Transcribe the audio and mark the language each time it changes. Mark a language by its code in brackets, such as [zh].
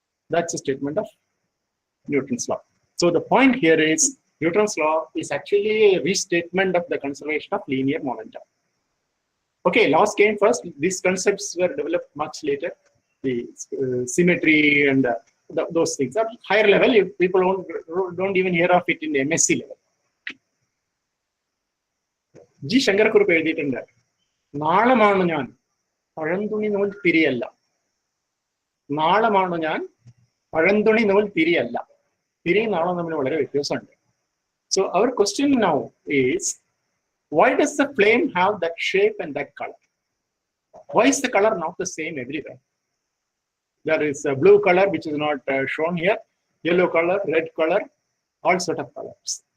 [en] That's a statement of Newton's law. So the point here is Newton's law is actually a restatement of the conservation of linear momentum. Okay, laws came first. These concepts were developed much later. The symmetry and those things. At higher level, people don't even hear of it in the MSc level. G. [ml] Shankarkurup എഴുതിയിട്ടുണ്ട്, നാളമാണ് ഞാൻ പഴന്തുണി നൂൽ തിരിയല്ല. നാളമാണ് ഞാൻ പഴന്തുണി നൂൽ തിരിയല്ല. തിരിയും നാളും തമ്മിൽ വളരെ വ്യത്യാസമുണ്ട്. [en] So our question now is, why does the flame have that shape and that color? Why is the color not the same everywhere? There is a blue color which is not shown here, yellow color, red color, all sort of colors.